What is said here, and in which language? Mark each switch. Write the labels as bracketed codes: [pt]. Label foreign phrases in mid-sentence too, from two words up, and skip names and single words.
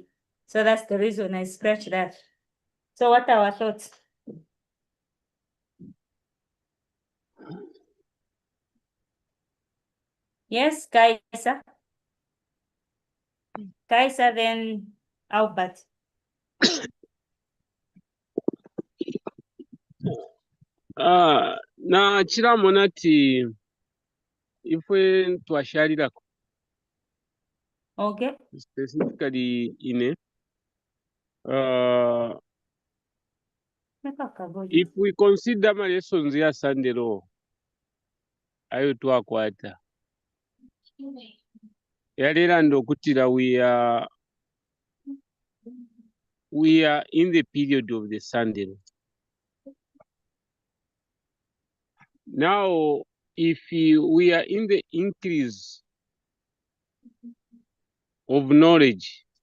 [en] So that's the reason I scratched that. So what are our thoughts? Yes, Kaisa. Kaisa, then Albert. [bem] Na chiramu nati ifwe twashalirako [en] Okay. specifically ine if we consider my lessons ya Sunday law [bem] ayo twakwata yalera ndokutira [en] we are in the period of the Sunday law. Now if we are in the increase of knowledge,